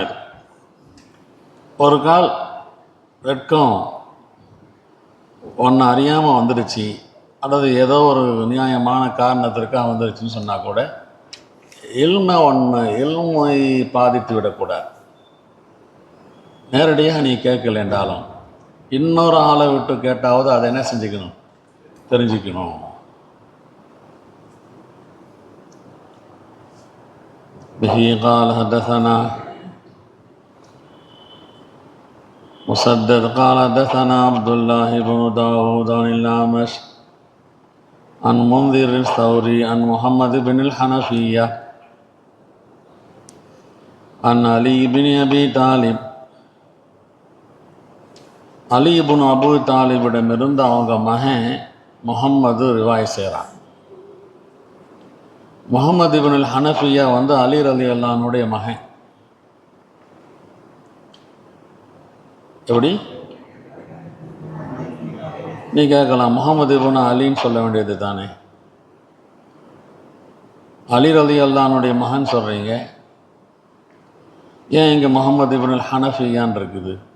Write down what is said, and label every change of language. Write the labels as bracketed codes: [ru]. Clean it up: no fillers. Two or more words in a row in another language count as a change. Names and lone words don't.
[ta] இது ஒரு கால் வெட்கம் ஒன்று அறியாமல் வந்துடுச்சு, அல்லது ஏதோ ஒரு நியாயமான காரணத்திற்காக வந்துடுச்சுன்னு சொன்னால் கூட இல்மை பாதித்து விடக்கூடாது. நேரடியாக நீ கேட்கல என்றாலும் இன்னொரு ஆளை விட்டு கேட்டாவது அதை என்ன செஞ்சுக்கணும், தெரிஞ்சுக்கணும். [ar] பிஹி قال حدثنا مسدد قال حدثنا عبد الله بن داود عن الأعمش عن منذر الثوري عن محمد بن الحنفية عن علي بن أبي طالب. [ta] அலி இப்னு அபூ தாலிபிடமிருந்து அவங்க மகன் முஹம்மது ரிவாய் செய்கிறான். முஹம்மது இப்னுல் ஹனஃபியா அலி [ar] رضي الله عنه [ta] மகன். எப்படி நீ கேட்கலாம், முஹம்மது இப்னு அலின்னு சொல்ல வேண்டியது தானே, அலி [ar] رضي الله عنه [ta] மகன் சொல்கிறீங்க, ஏன் இங்கே முஹம்மது இப்னுல் ஹனஃபியான் இருக்குது?